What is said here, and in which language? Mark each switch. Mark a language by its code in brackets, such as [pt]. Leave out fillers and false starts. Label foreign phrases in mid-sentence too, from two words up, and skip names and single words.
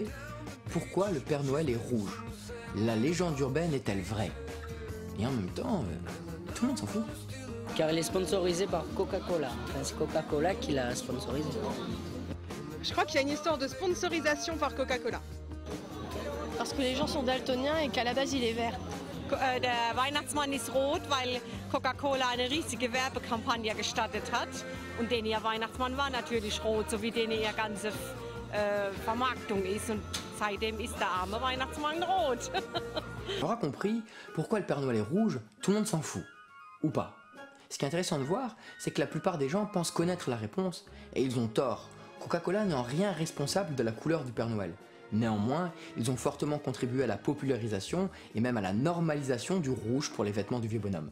[fr] Pourquoi le Père Noël est rouge? La légende urbaine est-elle vraie? Et en même temps, tout le monde s'en fout. Car il est sponsorisé par Coca-Cola. Enfin, c'est Coca-Cola qui l'a sponsorisé. Je crois qu'il y a une histoire de sponsorisation par Coca-Cola. Parce que les gens sont daltoniens et qu'à la base il est vert. [de] Der Weihnachtsmann ist rot, weil Coca-Cola eine riesige Werbekampagne gestartet hat. Und der Weihnachtsmann war natürlich rot, so wie ihre ganze Vermarktung ist. Und seitdem ist der arme Weihnachtsmann rot. [fr] On aura compris pourquoi le Père Noël est rouge, tout le monde s'en fout. Ou pas. Ce qui est intéressant de voir, c'est que la plupart des gens pensent connaître la réponse, et ils ont tort. Coca-Cola n'est en rien responsable de la couleur du Père Noël. Néanmoins, ils ont fortement contribué à la popularisation et même à la normalisation du rouge pour les vêtements du vieux bonhomme.